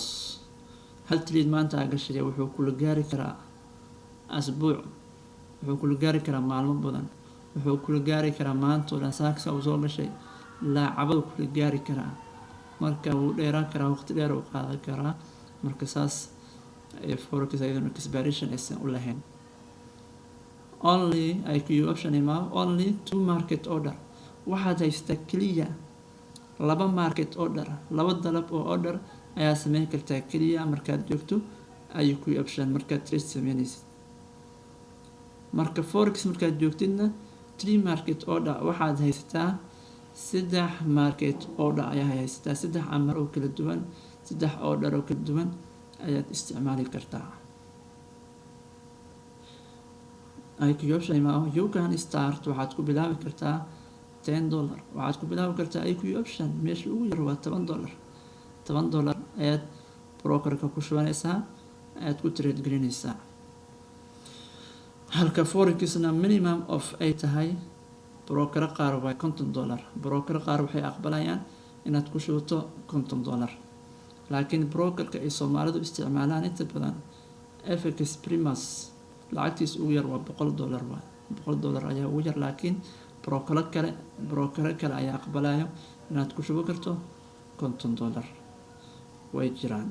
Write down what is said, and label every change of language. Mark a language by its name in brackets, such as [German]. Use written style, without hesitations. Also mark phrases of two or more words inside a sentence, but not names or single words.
[Somali] hal trade maanta aa gashay wuxuu kula gaari karaa asbuuc, wuxuu kula gaari karaa maalmo badan, wuxuu kula gaari karaa maanta oo dhan. saaksa uu soo gashay laacabadu kula gaari karaa, marka wuu dheeraan karaa, waqti dheer uu qaadan karaa. marka saas forex ayaduna expiration aysan u lahayn. [English] only IQ option only 2 market order, [Somali] waxaad haystaa keliya 2 [English] market order, [Somali] 2 dalab oo order ayaa sameyn kartaa keliya markaad joogto IQ option markaad trade sameynaysid. marka forex markaad joogtidna 3 [English] market order, [Somali] waxaad haysataa 3 [English] market order [Somali] ayaa haysataa, 3 amar oo kala duwan, 3 order oo kala duwan ayaad isticmaali kartaa. [English] IQ option you can start, [Somali] waxaad ku bilaabi kartaa $10, waxaad ku bilaabi kartaa IQ option meesha ugu yar waa $10 ayaad brokerka ku shubanaysaa, ayaad ku trade gelinaysaa. halka forexna [English] minimum of [Somali] ay tahay broker qaar waa $50, broker qaar waxay aqbalayaan inaad ku shubato $50, laakiin brokerka ay Soomaalidu isticmaalaan inta badan FX Primus lacagtiisa ugu yar waa $100. $100 ayaa ugu yar, laakiin broker kale ayaa aqbalayo inaad ku shubo karto $50 way jiraan.